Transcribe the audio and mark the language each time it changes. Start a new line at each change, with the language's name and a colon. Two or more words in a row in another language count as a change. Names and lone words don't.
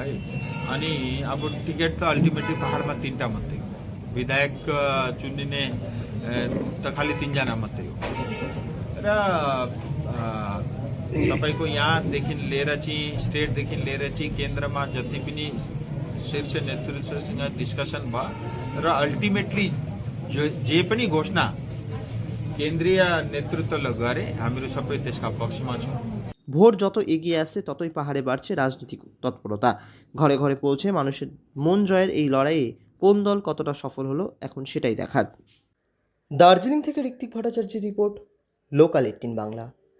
Nepali: अनि अब टिकट त अल्टिमेटली पहाडमा 3टा मात्रै हो, विधायक चुनिने त खालि 3जना मात्रै हो र तपाईको यहाँदेखि लिएर चाहिँ स्टेटदेखि लिएर चाहिँ केन्द्रमा जति पनि शीर्ष नेतृत्वसँग डिस्कसन भयो र अल्टिमेटली जे पनि घोषणा केन्द्रीय नेतृत्वले गरे, हामीहरू सबै त्यसका पक्षमा छौँ।
Bangla: ভোট যত এগিয়ে আসছে ততই পাহাড়ে বাড়ছে রাজনৈতিক তৎপরতা। ঘরে ঘরে পৌঁছে মানুষের মন জয়ের এই লড়াইয়ে কোন দল কতটা সফল হলো এখন সেটাই দেখার। দার্জিলিং থেকে ঋত্বিক ভট্টাচার্যের রিপোর্ট, লোকাল 18 বাংলা।